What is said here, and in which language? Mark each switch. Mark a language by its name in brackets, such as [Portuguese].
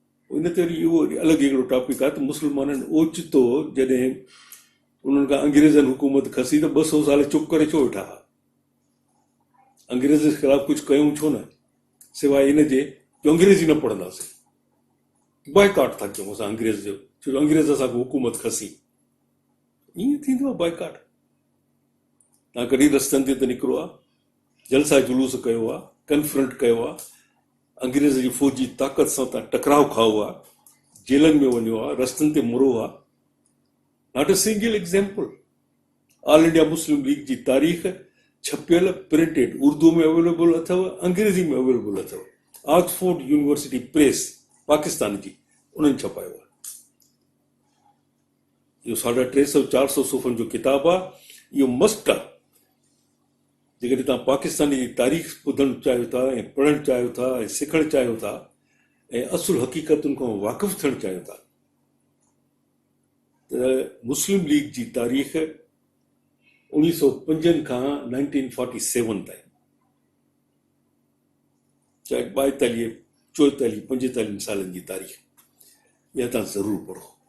[Sindhi] इन ते वरी इहो अलॻि हिकिड़ो टॉपिक आहे त मुस्लमाननि ओचितो जॾहिं उन्हनि खां अंग्रेज़नि हुकूमत खसी त 200 साल चुप करे छो वेठा हुआ? अंग्रेज़ जे ख़िलाफ़ कुझु कयूं छो न, सवाइ इन जे जो अंग्रेज़ी न पढ़ंदासीं, बाइकाट था कयूं असां अंग्रेज़ जो, छो जो अंग्रेज़ असांखे हुकूमत खसी। ईअं थींदो आहे बाइकाट। तव्हां कॾहिं रस्तनि ते त निकिरो आहे, जलसा जुलूस कयो आहे, कन्फ्रंट कयो आहे, अंग्रेज़ जी फ़ौजी ताक़त सां तव्हां टकराव खाओ आहे, जेलनि में वञो आहे, रस्तनि ते मुरो आहे। [English] Not a single example. [Sindhi] All India Muslim league जी तारीख़ छपियल प्रिंटेड उर्दू में अवेलेबल अथव, अंग्रेज़ी में अवेलेबल अथव। ऑक्सफोर्ड यूनिवर्सिटी प्रेस पाकिस्तान जी, उन्हनि छपायो आहे। इहो 350-400 सुफ़नि जो किताबु आहे। इहो मस्ट आहे जेकॾहिं तव्हां पाकिस्तानी जी तारीख़ ॿुधणु चाहियो था ऐं पढ़णु चाहियो था ऐं सिखणु चाहियो था ऐं असुल हक़ीक़तुनि खां वाक़ुफ़ु थियणु चाहियो था, त मुस्लिम लीग जी तारीख़ 1905 खां 1947 ताईं, चाहे 42, 44, 45 सालनि जी तारीख़, इहा तव्हां ज़रूरु पढ़ो।